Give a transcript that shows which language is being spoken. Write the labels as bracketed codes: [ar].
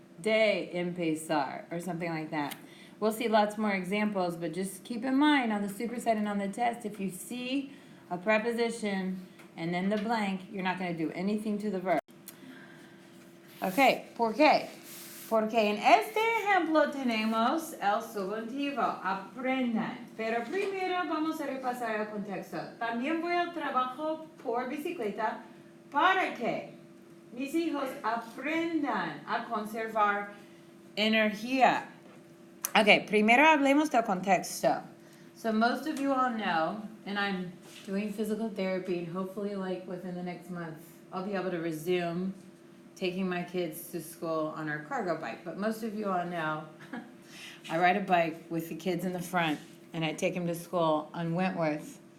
[es] De empezar, [en] or something like that. We'll see lots more examples, but just keep in mind on the superset and on the test, if you see a preposition and then the blank, you're not going to do anything to the verb. [es] Ok, ¿por qué? Porque en este ejemplo tenemos el subjuntivo, aprendan. Pero primero vamos a repasar el contexto. También voy al trabajo por bicicleta para que mis hijos aprendan a conservar energía. Ok, primero hablemos del contexto. [en] So most of you all know, and I'm doing physical therapy, and hopefully like within the next month, I'll be able to resume taking my kids to school on our cargo bike. But most of you all know, I ride a bike with the kids in the front, and I take them to school on Wentworth.